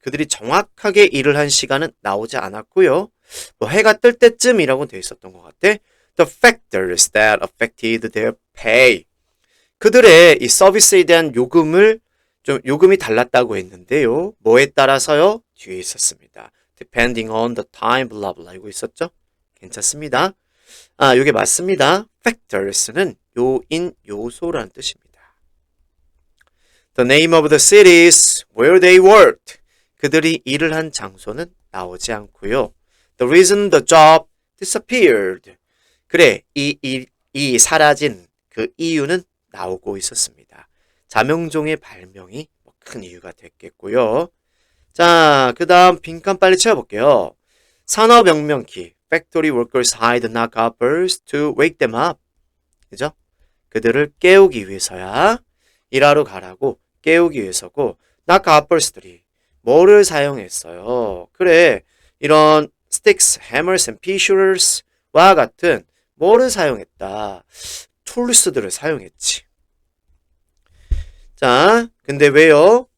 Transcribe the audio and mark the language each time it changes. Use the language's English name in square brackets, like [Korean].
[Korean] 그들이 정확하게 일을 한 시간은 나오지 않았고요. 해가 뜰 때쯤이라고 돼 있었던 것 같아. [English] The factors that affected their pay. [Korean] 그들의 이 서비스에 대한 요금이 달랐다고 했는데요. 뭐에 따라서요? 뒤에 있었습니다. [English] Depending on the time, blah blah [Korean] 이거 있었죠? 괜찮습니다. 아, 이게 맞습니다. Factors는 요인, 요소라는 뜻입니다. [English] The name of the cities where they worked. [Korean] 그들이 일을 한 장소는 나오지 않고요. [English] The reason the job disappeared. [Korean] 그래, 이 사라진 그 이유는 나오고 있었습니다. 자명종의 발명이 큰 이유가 됐겠고요. 자, 그 다음 빈칸 빨리 채워볼게요. [English] 산업혁명기 Factory workers hired knock uppers to wake them up. [Korean] 그죠? 그들을 깨우기 위해서야. 일하러 가라고 깨우기 위해서고 knock uppers들이 뭐를 사용했어요? 그래, 이런 [English] sticks, hammers and pea shooters [Korean] 와 같은 뭐를 사용했다? 툴스들을 사용했지. 자, 근데 왜요?